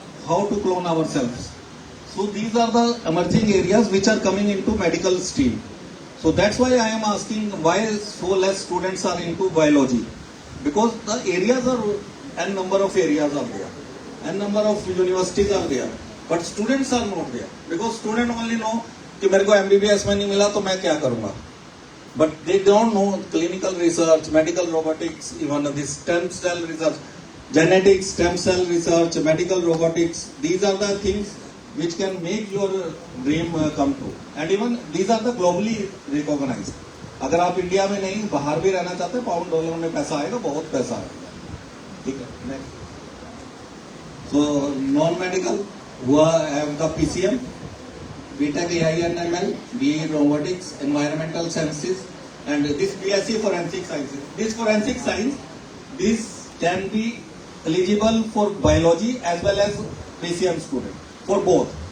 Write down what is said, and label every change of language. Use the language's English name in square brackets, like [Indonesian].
[English] How to clone ourselves. So these are the emerging areas which are coming into medical stream. So that's why I am asking why so less students are into biology. Because the areas are, n number of areas are there. N number of universities are there. But students are not there. Because students only know [Hindi] कि मेरे को MBBS में नहीं मिला तो मैं क्या करूँगा. [English] But they don't know clinical research, medical robotics, even this stem cell research, genetics, stem cell research, medical robotics. These are the things which can make your dream come true. And even these are the globally recognized. [Hindi] अगर आप India में नहीं बाहर भी रहना चाहते हैं, pound dollar में पैसा आएगा, बहुत पैसा आएगा. ठीक है. नेक्स्ट. [English] So non medical हुआ have the PCM, BTech AI and ML, BE robotics, environmental sciences, and this BSc forensic sciences. This forensic science, this can be eligible for biology as well as PCM student, for both.